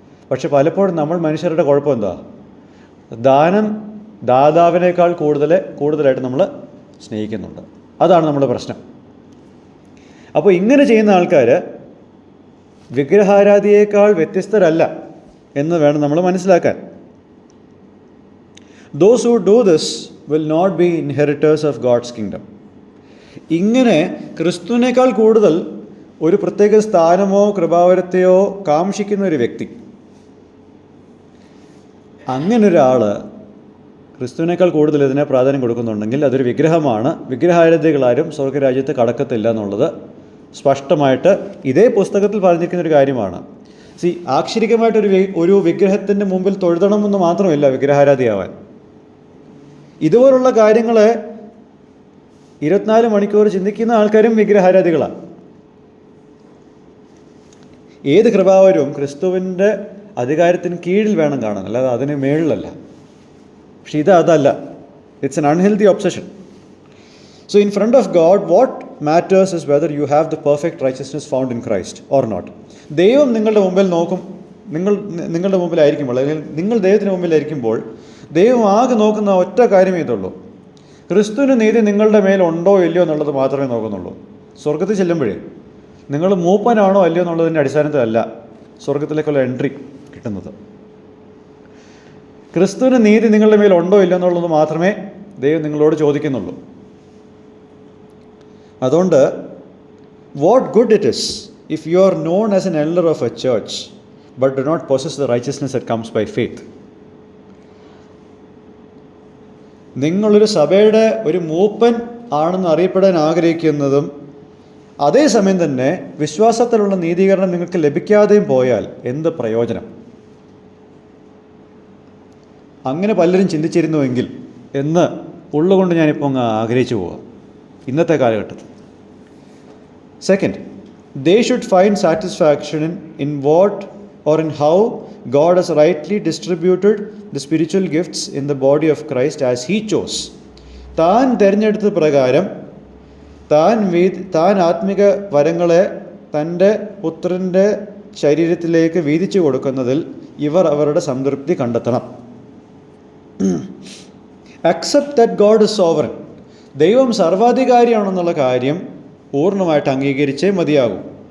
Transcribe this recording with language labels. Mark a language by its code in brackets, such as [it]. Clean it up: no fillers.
[ml] പക്ഷെ പലപ്പോഴും നമ്മൾ മനുഷ്യരുടെ കുഴപ്പം എന്താ? ദാനം ദാതാവിനേക്കാൾ കൂടുതലായിട്ട് നമ്മൾ സ്നേഹിക്കുന്നുണ്ട്. അതാണ് നമ്മുടെ പ്രശ്നം. അപ്പോൾ ഇങ്ങനെ ചെയ്യുന്ന ആൾക്കാർ വിഗ്രഹാരാധിയേക്കാൾ വ്യത്യസ്തരല്ല എന്ന് വേണം നമ്മൾ മനസ്സിലാക്കാൻ. [en] Those who do this will not be inheritors of God's kingdom. [ml] ഇങ്ങനെ ക്രിസ്തുവിനേക്കാൾ കൂടുതൽ ഒരു പ്രത്യേക സ്ഥാനമോ കൃപാവരത്തെയോ കാംക്ഷിക്കുന്ന ഒരു വ്യക്തി, അങ്ങനൊരാൾ ക്രിസ്തുവിനേക്കാൾ കൂടുതൽ ഇതിനെ പ്രാധാന്യം കൊടുക്കുന്നുണ്ടെങ്കിൽ അതൊരു വിഗ്രഹമാണ്. വിഗ്രഹാരാധികളാരും സ്വർഗരാജ്യത്ത് കടക്കത്തില്ല എന്നുള്ളത് സ്പഷ്ടമായിട്ട് ഇതേ പുസ്തകത്തിൽ പറഞ്ഞിരിക്കുന്ന ഒരു കാര്യമാണ്. ആക്ഷരികമായിട്ടൊരു വിഗ്രഹത്തിൻ്റെ മുമ്പിൽ തൊഴുതണമെന്ന് മാത്രമല്ല വിഗ്രഹാരാധിയാവാൻ. ഇതുപോലുള്ള കാര്യങ്ങളെ 24 മണിക്കൂർ ചിന്തിക്കുന്ന ആൾക്കാരും വിഗ്രഹാരാധികളാണ്. ഏത് കൃപാവരവും ക്രിസ്തുവിൻ്റെ അധികാരത്തിന് കീഴിൽ വേണം കാണാൻ, അല്ലാതെ അതിന് മേളിലല്ല. പക്ഷെ അതല്ല. [en] It's an unhealthy obsession. So in front of God, what matters is whether you have the perfect righteousness found in Christ or not. [ml] ദൈവം നിങ്ങളുടെ മുമ്പിൽ നോക്കും. നിങ്ങളുടെ മുമ്പിലായിരിക്കുമ്പോൾ, അല്ലെങ്കിൽ നിങ്ങൾ ദൈവത്തിന് മുമ്പിലായിരിക്കുമ്പോൾ ദൈവം ആകെ നോക്കുന്ന ഒറ്റ കാര്യമേ ഇതുള്ളൂ. ക്രിസ്തുവിന് നീതി നിങ്ങളുടെ മേലുണ്ടോ ഇല്ലയോ എന്നുള്ളത് മാത്രമേ നോക്കുന്നുള്ളൂ. സ്വർഗത്തിൽ ചെല്ലുമ്പോഴേ നിങ്ങൾ മൂപ്പനാണോ അല്ലയോ എന്നുള്ളതിൻ്റെ അടിസ്ഥാനത്തിലല്ല സ്വർഗത്തിലേക്കുള്ള എൻട്രി കിട്ടുന്നത്. ക്രിസ്തുവിന് നീതി നിങ്ങളുടെ മേലുണ്ടോ ഇല്ലയോ എന്നുള്ളത് മാത്രമേ ദൈവം നിങ്ങളോട് ചോദിക്കുന്നുള്ളൂ. അതുകൊണ്ട് [en] What good it is if you are known as an elder of a church but do not possess the righteousness that comes by faith. [ml] നിങ്ങളൊരു സഭയുടെ ഒരു മൂപ്പൻ ആണെന്ന് അറിയപ്പെടാൻ ആഗ്രഹിക്കുന്നതും അതേസമയം തന്നെ വിശ്വാസത്തിലുള്ള നീതീകരണം നിങ്ങൾക്ക് ലഭിക്കാതെയും പോയാൽ എന്ത് പ്രയോജനം? അങ്ങനെ പലരും ചിന്തിച്ചിരുന്നുവെങ്കിൽ എന്ന് ഉള്ളുകൊണ്ട് ഞാനിപ്പോൾ അങ്ങ് ആഗ്രഹിച്ചു പോവുക ഇന്നത്തെ കാലഘട്ടത്തിൽ. [en] Second, they should find satisfaction in what or in how God has rightly distributed the spiritual gifts in the body of Christ as He chose. [ml] താൻ തിരഞ്ഞെടുത്ത പ്രകാരം താൻ ആത്മിക വരങ്ങളെ തൻ്റെ പുത്രൻ്റെ ശരീരത്തിലേക്ക് വീതിച്ചു കൊടുക്കുന്നതിൽ ഇവർ അവരുടെ സംതൃപ്തി കണ്ടെത്തണം. [en] Accept that God is sovereign. [ml] ദൈവം സർവാധികാരിയാണെന്നുള്ള കാര്യം പൂർണ്ണമായിട്ട് അംഗീകരിച്ചേ മതിയാകും.